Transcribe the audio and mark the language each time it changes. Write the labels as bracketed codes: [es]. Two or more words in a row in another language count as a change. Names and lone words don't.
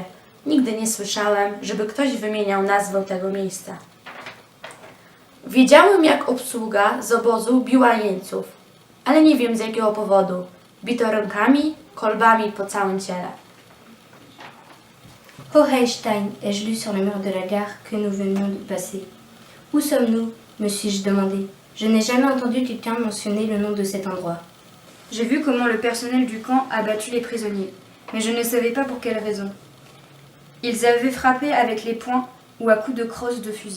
[pl] Nigdy nie słyszałem, żeby ktoś wymieniał nazwę tego miejsca. Wiedziałem, jak obsługa z obozu biła jeńców, ale nie wiem z jakiego powodu. Bito rękami, kolbami po całym ciele. [fr] Hohenstein, ai-je lu sur le mur de la gare que nous venions de passer. Où sommes-nous? Me suis-je demandé. Je n'ai jamais entendu quelqu'un mentionner le nom de cet endroit. J'ai vu comment le personnel du camp a battu les prisonniers, mais je ne savais pas pour quelle raison. Ils avaient frappé avec les poings ou à coups de crosse de fusil.